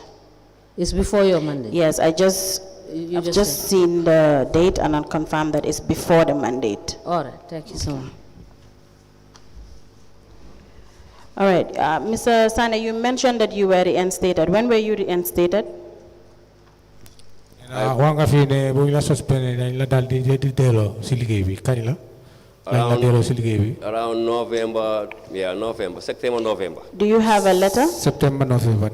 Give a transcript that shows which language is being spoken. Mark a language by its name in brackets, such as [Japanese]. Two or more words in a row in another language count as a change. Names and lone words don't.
[English] It's before your mandate. Yes, I've just seen the date and I confirmed that it's before the mandate. All right. Thank you so much. All right, Mr. Sanneh, you mentioned that you were reinstated. When were you reinstated? [Wolof] Wanga fi ne bu la suspend dañ la dal di delo ci liggéey bi kañ la dañ la delo ci liggéey bi [English] around November, September, November. Do you have a letter? September, November.